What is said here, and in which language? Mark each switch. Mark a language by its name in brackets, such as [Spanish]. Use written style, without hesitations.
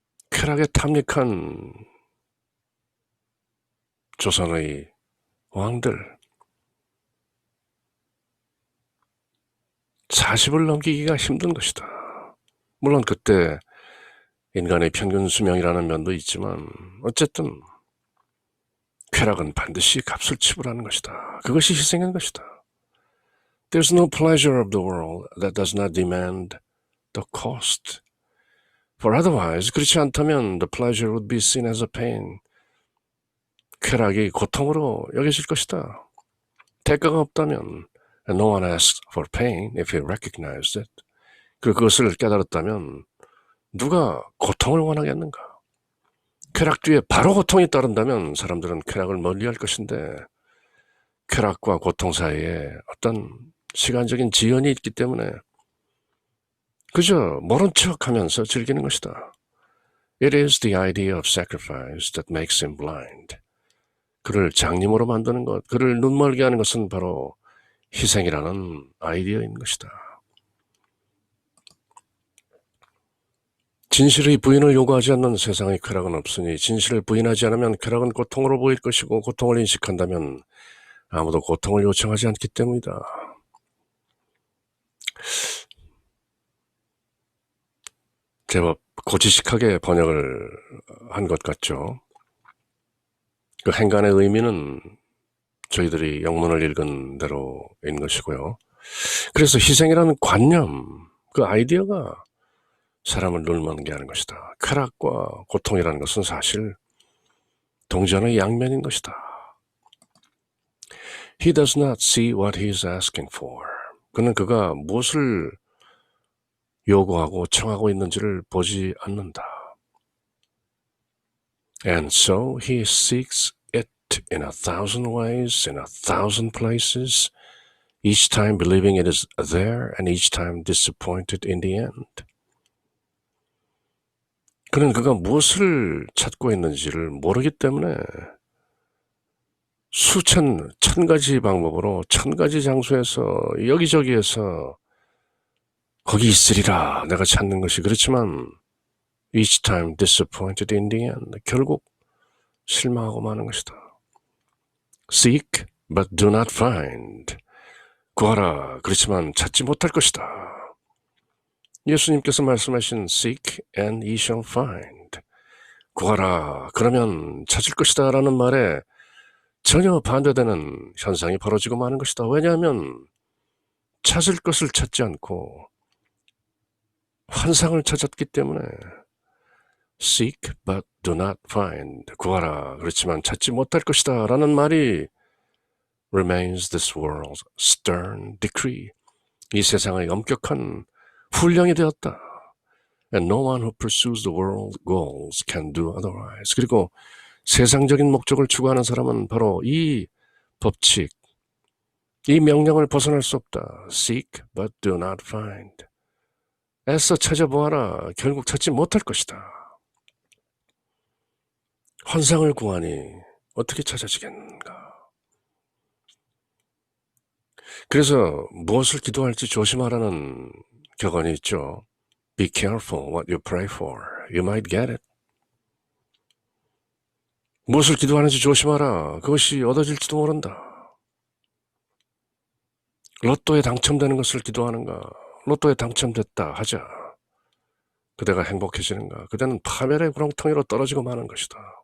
[Korean] 쾌락에 탐닉한 조선의 왕들, 40을 넘기기가 힘든 것이다. 물론 그때 인간의 평균 수명이라는 면도 있지만 어쨌든 쾌락은 반드시 값을 지불하는 것이다. 그것이 희생인 것이다. [English] There's no pleasure of the world that does not demand the cost. For otherwise, [Korean] 그렇지 않다면 [English] the pleasure would be seen as a pain. [Korean] 쾌락이 고통으로 여겨질 것이다. 대가가 없다면 [English] and no one asks for pain if he recognized it. [Korean] 그리고 그것을 깨달았다면 누가 고통을 원하겠는가? 쾌락 뒤에 바로 고통이 따른다면 사람들은 쾌락을 멀리할 것인데 쾌락과 고통 사이에 어떤 시간적인 지연이 있기 때문에 그저 모른 척하면서 즐기는 것이다. [English] It is the idea of sacrifice that makes him blind. [Korean] 그를 장님으로 만드는 것, 그를 눈멀게 하는 것은 바로 희생이라는 아이디어인 것이다. 진실의 부인을 요구하지 않는 세상의 쾌락은 없으니 진실을 부인하지 않으면 쾌락은 고통으로 보일 것이고 고통을 인식한다면 아무도 고통을 요청하지 않기 때문이다. 제법 고지식하게 번역을 한 것 같죠. 그 행간의 의미는 저희들이 영문을 읽은 대로인 것이고요. 그래서 희생이라는 관념, 그 아이디어가 사람을 눈먼게 하는 것이다. 쾌락과 고통이라는 것은 사실 동전의 양면인 것이다. [English] He does not see what he is asking for. [Korean] 그는 그가 무엇을 요구하고 청하고 있는지를 보지 않는다. [English] And so he seeks it in 1,000 ways, in 1,000 places, each time believing it is there and each time disappointed in the end. [Korean] 그는 그가 무엇을 찾고 있는지를 모르기 때문에 천 가지 방법으로 천 가지 장소에서 여기저기에서 거기 있으리라 내가 찾는 것이 그렇지만 [English] each time disappointed in the end. [Korean] 결국 실망하고 마는 것이다. [English] Seek but do not find. [Korean] 구하라 그렇지만 찾지 못할 것이다. 예수님께서 말씀하신 [English] seek and ye shall find. [Korean] 구하라 그러면 찾을 것이다 라는 말에 전혀 반대되는 현상이 벌어지고 마는 것이다. 왜냐하면 찾을 것을 찾지 않고 환상을 찾았기 때문에 [English] seek but do not find. [Korean] 구하라 그렇지만 찾지 못할 것이다 라는 말이 [English] remains this world's stern decree. [Korean] 이 세상의 엄격한 훈령이 되었다. [English] And no one who pursues the world's goals can do otherwise. [Korean] 그리고 세상적인 목적을 추구하는 사람은 바로 이 법칙, 이 명령을 벗어날 수 없다. [English] Seek but do not find. [Korean] 애써 찾아보아라. 결국 찾지 못할 것이다. 환상을 구하니 어떻게 찾아지겠는가? 그래서 무엇을 기도할지 조심하라는 격언이 있죠. [English] Be careful what you pray for. You might get it. [Korean] 무엇을 기도하는지 조심하라. 그것이 얻어질지도 모른다. 로또에 당첨되는 것을 기도하는가? 로또에 당첨됐다 하자. 그대가 행복해지는가? 그대는 파멸의 구렁텅이로 떨어지고 마는 것이다.